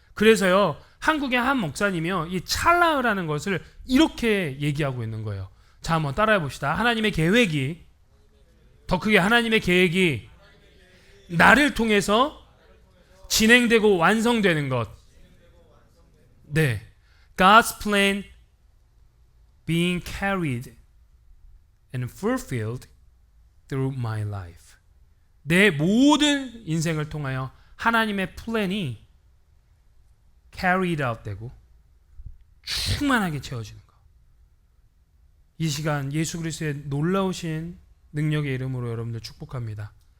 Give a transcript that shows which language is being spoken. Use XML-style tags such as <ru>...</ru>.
<ko>그래서요, 한국의 한 목사님이요, 이 찰나라는 것을 이렇게 얘기하고 있는 거예요. 자, 한번 따라해 봅시다. 하나님의 계획이, 더 크게 하나님의 계획이 나를 통해서 진행되고 완성되는 것. 네,</ko> <en>God's plan being carried and fulfilled through my life.</en> <ko>내 모든 인생을 통하여 하나님의 플랜이</ko> <en>carried out</en> <ko>되고 충만하게 채워지는 것. 이 시간 예수 그리스도의 놀라우신 능력의 이름으로 여러분들 축복합니다.</ko>